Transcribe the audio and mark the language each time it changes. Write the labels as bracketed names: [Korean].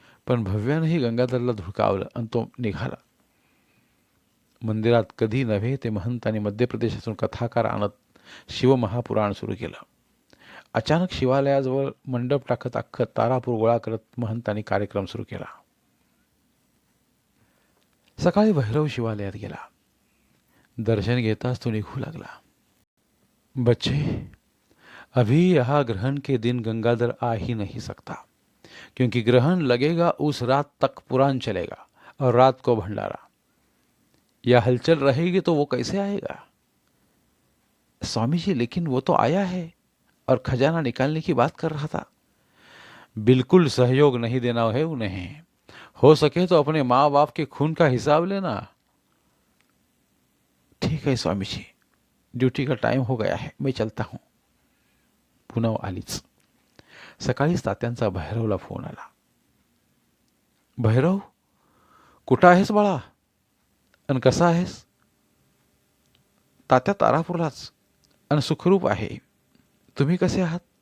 [Marathi] पण भव्यानंही गंगाधरला धुडकावलं आणि तो निघाला. मंदिरात कधी नव्हे ते महंतांनी मध्य प्रदेशातून कथाकार आणत शिवमहापुराण सुरू केलं. अचानक शिवालयाजवळ मंडप टाकत अख्खं तारापूर गोळा करत महंतांनी कार्यक्रम सुरू केला. सकाळी भैरव शिवालयात गेला. दर्शन घेताच तो निघू लागला. [Hindi] बच्चे, अभी यहाँ ग्रहण के दिन गंगाधर आ ही नहीं सकता, क्योंकि ग्रहण लगेगा उस रात तक पुराण चलेगा और रात को भंडारा. या हलचल रहेगी तो वो कैसे आएगा? स्वामी जी, लेकिन वो तो आया है और खजाना निकालने की बात कर रहा था. बिल्कुल सहयोग नहीं देना है उन्हें. हो सके तो अपने माँ बाप के खून का हिसाब लेना. ठीक है स्वामी जी, ड्यूटी का टाइम हो गया है, मैं चलता हूँ. [Marathi] पुनव आलीच. सकाळीच तात्यांचा भैरवला फोन आला. भैरव, कुठं आहेस बाळा? आणि कसा आहेस? तात्या तारापूरलाच आणि सुखरूप आहे. तुम्ही कसे आहात?